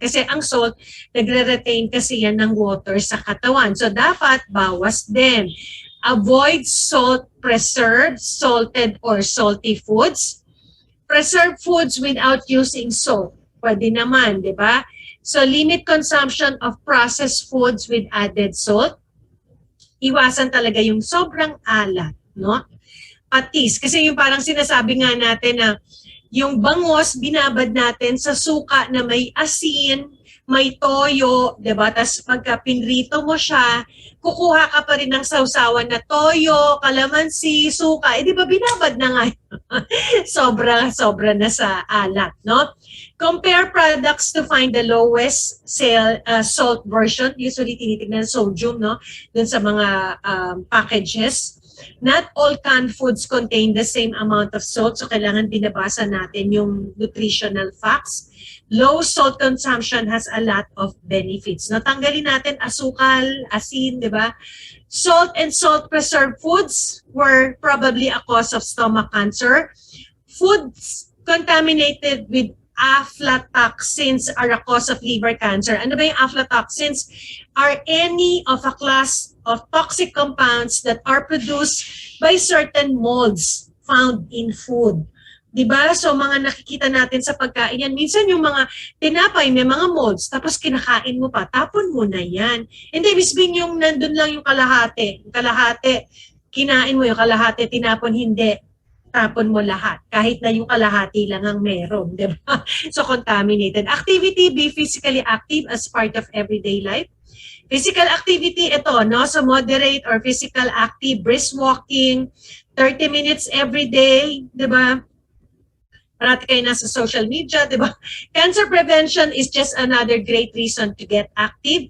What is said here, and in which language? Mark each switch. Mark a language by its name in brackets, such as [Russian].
[Filipino] Kasi ang salt, nagre-retain kasi yan ng water sa katawan. So, dapat bawas din. [English] Avoid salt, preserved, salted, or salty foods. Preserve foods without using salt. [Filipino] Pwede naman, di ba? [English] So, limit consumption of processed foods with added salt. [Filipino] Iwasan talaga yung sobrang alat, no? Patis. Kasi yung parang sinasabi nga natin na yung bangos, binabad natin sa suka na may asin, may toyo, diba? Tapos pagka pinrito mo siya, kukuha ka pa rin ng sausawan na toyo, kalamansi, suka. Eh, di ba binabad na nga sobra na sa alat, no? [English] Compare products to find the lowest salt version. [Filipino] Usually tinitignan sodium, no? Dun sa mga packages. [English] Not all canned foods contain the same amount of salt. [Filipino] So kailangan binabasa natin yung nutritional facts. [English] Low salt consumption has a lot of benefits. [Filipino] Natanggalin natin asukal, asin, di ba? [English] Salt and salt-preserved foods were probably a cause of stomach cancer. Foods contaminated with aflatoxins are a cause of liver cancer. [Filipino] Ano ba yung aflatoxins? [English] Are any of a class of toxic compounds that are produced by certain molds found in food. [Filipino] Diba? So mga nakikita natin sa pagkain yan, minsan yung mga tinapay may mga molds, tapos kinakain mo pa, tapon mo na yan. Hindi, misbing yung nandun lang yung kalahati, kinain mo yung kalahati, tinapon, hindi. Tapon mo lahat, kahit na yung kalahati lang ang meron, di ba? [English] So contaminated. Activity, be physically active as part of everyday life. Physical activity, ito, no? So moderate or physical active, brisk walking, 30 minutes every day, di ba? [Filipino] Parati kayo nasa social media, di ba? [English] Cancer prevention is just another great reason to get active.